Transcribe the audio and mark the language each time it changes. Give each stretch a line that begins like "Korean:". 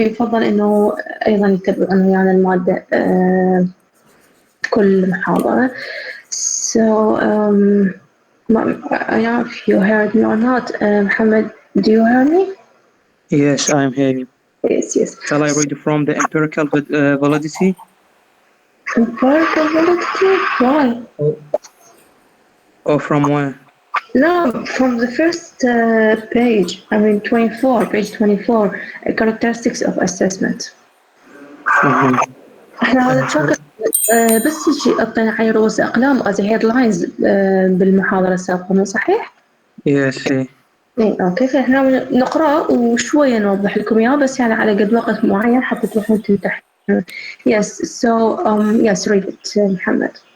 Arabic: يفضل إنه أيضا يتبعون ويانا المادة كل محاضرة.
English: So I don't know if you heard me or not. Mohammed, do you hear me? Yes, I'm hearing. Yes. Shall I read from the empirical validity? Empirical validity? Why? Or from where? No, from the first page. I mean, 24, page 24, characteristics of assessment.
Arabic: احنا نشوف بس شيء أعطينا على رؤوس أقلام
English: as headlines
Arabic: بالمحاضرة السابقة، مو صحيح؟
English: Yes.
Arabic: اوكي، فاحنا نقرأ وشوية نوضح لكم إياه، بس يعني على قد وقت معين حتى تروحون تمتحنون.
English: Yes, so yes, read it, محمد.